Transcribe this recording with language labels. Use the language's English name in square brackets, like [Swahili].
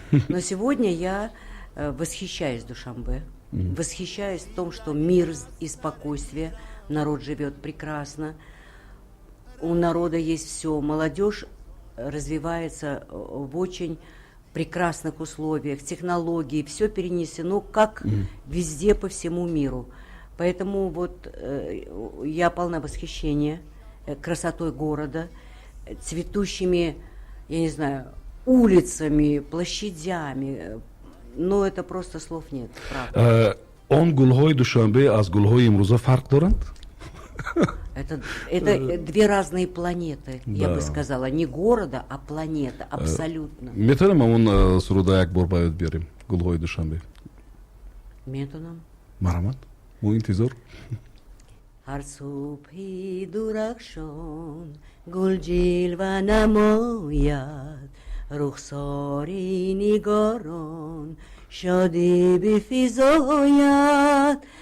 [Russian] Но сегодня я восхищаюсь Душанбе, восхищаюсь в том, что мир и спокойствие, народ живет прекрасно, у народа есть все, молодежь развивается в очень прекрасных условиях, технологии, все перенесено как везде по всему миру. Поэтому вот я полна восхищения красотой города, цветущими, я не знаю, улицами, площадями. Но это просто слов нет, правда. [Tajik] Он гулҳои Душанбе аз гулҳои имрӯза фарқ доранд? [Russian] Это две разные планеты, я бы сказала. Не города, а планета, абсолютно. [Tajik] Метавонем ҳамон суруда як бор ба ёд биёрем, гулҳои Душанбе? Метавонам. Марҳамат, мо интизор. ҳар субҳи дурахшон гул ҷилва намояд, рухсори нигорон шодӣ бифизояд.